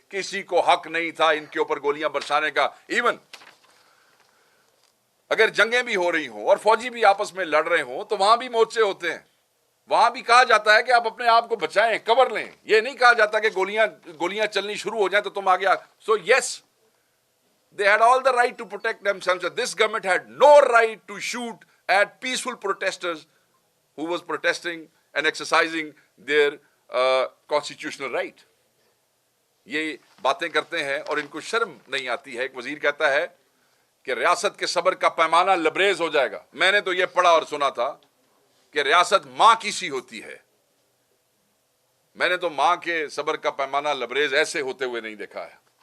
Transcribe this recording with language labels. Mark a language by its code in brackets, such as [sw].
[ur] کسی کو حق نہیں تھا ان کے اوپر گولیاں برسانے کا. ایون اگر جنگیں بھی ہو رہی ہوں اور فوجی بھی آپس میں لڑ رہے ہوں تو وہاں بھی مورچے ہوتے ہیں, وہاں بھی کہا جاتا ہے کہ آپ اپنے آپ کو بچائیں, کور لیں. یہ نہیں کہا جاتا کہ گولیاں چلنی شروع ہو جائیں تو تم آگے. [en] So yes, they had all the right to protect themselves. This government had no right to shoot at peaceful protesters who was protesting and exercising their constitutional right. [ur] یہ باتیں کرتے ہیں اور ان کو شرم نہیں آتی ہے. ایک وزیر کہتا ہے کہ ریاست کے صبر کا پیمانہ لبریز ہو جائے گا. میں نے تو یہ پڑھا اور سنا تھا کہ ریاست ماں کی سی ہوتی ہے. میں نے تو ماں کے صبر کا پیمانہ لبریز ایسے ہوتے ہوئے نہیں دیکھا ہے.